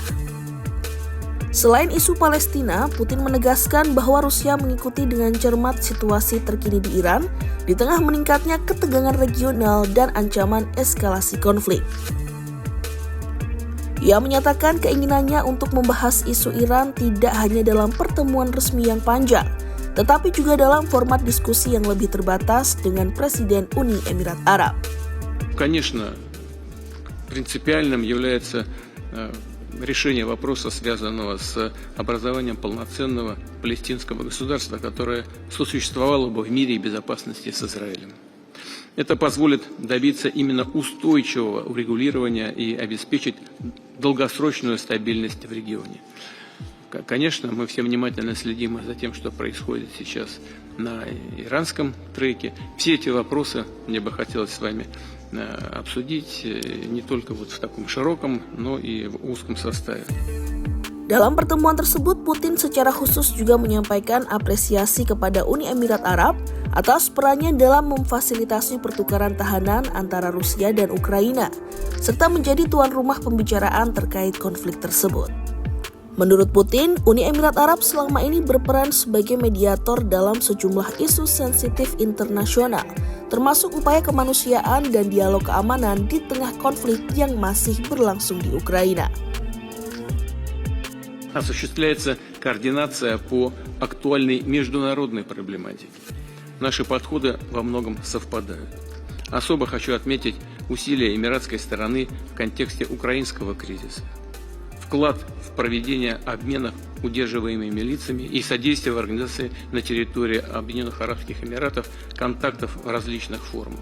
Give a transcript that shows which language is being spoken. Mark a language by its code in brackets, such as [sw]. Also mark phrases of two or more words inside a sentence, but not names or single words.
[id] Selain isu Palestina, Putin menegaskan bahwa Rusia mengikuti dengan cermat situasi terkini di Iran di tengah meningkatnya ketegangan regional dan ancaman eskalasi konflik. Ia menyatakan keinginannya untuk membahas isu Iran tidak hanya dalam pertemuan resmi yang panjang, tetapi juga dalam format diskusi yang lebih terbatas dengan Presiden Uni Emirat Arab. [ru] Конечно, принципиальным является решение вопроса, связанного с образованием полноценного палестинского государства, которое сосуществовало бы в мире и безопасности с Израилем. Это позволит добиться именно устойчивого урегулирования и обеспечить долгосрочную стабильность в регионе. Конечно, мы все внимательно следим за тем, что происходит сейчас на иранском треке. Все эти вопросы мне бы хотелось с вами обсудить не только вот в таком широком, но и в узком составе. [id] Dalam pertemuan tersebut, Putin secara khusus juga menyampaikan apresiasi kepada Uni Emirat Arab atas perannya dalam memfasilitasi pertukaran tahanan antara Rusia dan Ukraina, serta menjadi tuan rumah pembicaraan terkait konflik tersebut. Menurut Putin, Uni Emirat Arab selama ini berperan sebagai mediator dalam sejumlah isu sensitif internasional, termasuk upaya kemanusiaan dan dialog keamanan di tengah konflik yang masih berlangsung di Ukraina. [ru] Осуществляется координация по актуальной международной проблематике. Наши подходы во многом совпадают. Особо хочу отметить усилия эмиратской стороны в контексте украинского кризиса. Вклад в проведение обменов удерживаемыми лицами и содействие в организации на территории Объединенных Арабских Эмиратов контактов в различных формах.